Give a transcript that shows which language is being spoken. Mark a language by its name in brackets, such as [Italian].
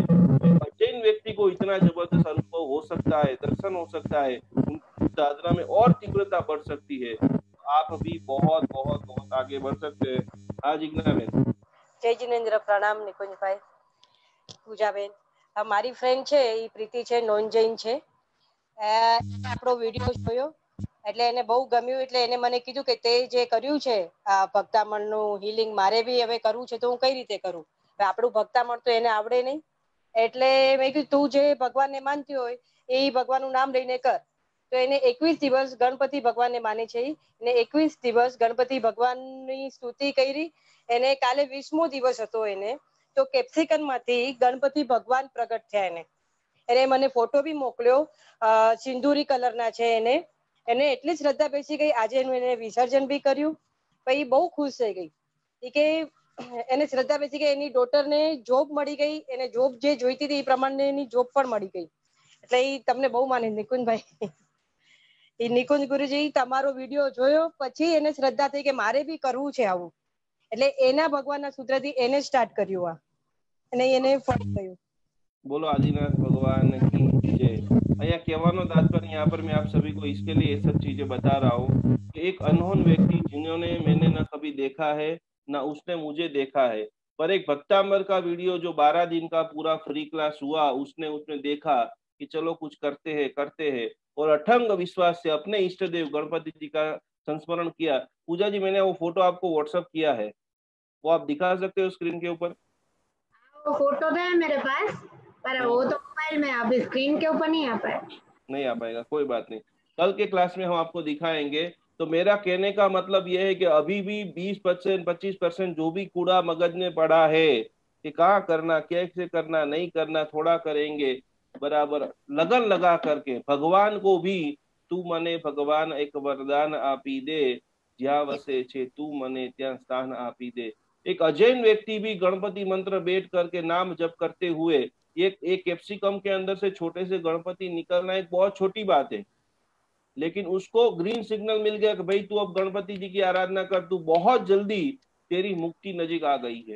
[Hindi] जिन व्यक्ति को इतना जबरदस्त अनुभव हो सकता है, दर्शन हो सकता है, उनकी साधना में और तीव्रता बढ़ सकती है, आप भी बहुत बहुत बहुत आगे बढ़ सकते हैं। हाँ जिज्ञाबेन। [Gujarati] जय जिनेन्द्र, प्रणाम निकुंजभाई, પૂજાબેન. મારી ફ્રેન્ડ છે એ પ્રીતિ છે, નોન જૈન છે. આપણો વિડીયો જોયો એટલે એને બહુ ગમ્યું, એટલે એને મને કીધું કે તે જે કર્યું છે આ ભક્તામણનું હીલિંગ મારે બી હવે કરવું છે, તો હું કઈ રીતે કરું? આપણું ભક્તામણ તો એને આવડે નહીં, એટલે મેં કીધું તું જે ભગવાનને માનતી હોય એ ભગવાનનું નામ લઈને કર. તો એને 21 દિવસ ગણપતિ ભગવાનને માને છે, એને 21 દિવસ ગણપતિ ભગવાનની સ્તુતિ કરી. એને કાલે 20મો દિવસ હતો એને, તો કેપ્સિકમ માંથી ગણપતિ ભગવાન પ્રગટ થયા. એને મને ફોટો બી મોકલ્યો, સિંદૂરી કલરના છે. એને એટલી શ્રદ્ધા બેસી ગઈ, આજે એનું એને વિસર્જન બી કર્યું. પછી બહુ ખુશ થઈ ગઈ કે એને શ્રદ્ધા બેસી ગઈ, એની ડોટરને જોબ મળી ગઈ, એને જોબ જે જોઈતી હતી એ પ્રમાણે એની જોબ પણ મળી ગઈ. એટલે એ તમને બહુ માને નિકુંજભાઈ. એ નિકુંજ ગુરુજી તમારો વિડીયો જોયો પછી એને શ્રદ્ધા થઈ કે મારે બી કરવું છે આવું, એટલે એના ભગવાનના સૂત્રથી એને સ્ટાર્ટ કર્યું આ, અને એને ફળ થયું. [Hindi] बोलो आदिनाथ भगवान की जय। यहाँ कहवानो तात्पर्य, यहाँ पर मैं आप सभी को इसके लिए ये सब चीजें बता रहा हूँ कि एक अनहोन व्यक्ति जिन्होंने मैंने न कभी देखा है न उसने मुझे देखा है, पर एक भक्तामर का वीडियो जो 12 दिन का पूरा फ्री क्लास हुआ, उसने देखा कि चलो कुछ करते हैं और अथंग विश्वास से अपने इष्ट देव गणपति जी का संस्मरण किया। पूजा जी, मैंने वो फोटो आपको व्हाट्सएप किया है, वो आप दिखा सकते हो स्क्रीन के ऊपर? वो फोटो तो है मेरे पास, पर वो तो मोबाइल में अभी स्क्रीन के ऊपर नहीं आ पाएगा। कोई बात नहीं, कल के क्लास में हम आपको दिखाएंगे। तो मेरा कहने का मतलब यह है कि अभी भी 20% 25% जो भी कूड़ा मगज में पड़ा है कि कहाँ करना, कैसे करना, नहीं करना, थोड़ा करेंगे, बराबर लगन लगा करके भगवान को भी [Gujarati] તું મને ભગવાન એક વરદાન આપી દે, જ્યાં वसे छे तू मने ત્યાં स्थान આપી दे। [Hindi] एक अजैन व्यक्ति भी गणपति मंत्र बैठ करके नाम जप करते हुए एक कैप्सिकम के अंदर से छोटे से गणपति निकलना एक बहुत छोटी बात है, लेकिन उसको ग्रीन सिग्नल मिल गया कि भाई तू अब गणपति जी की आराधना कर, तू बहुत जल्दी तेरी मुक्ति नजीक आ गई है।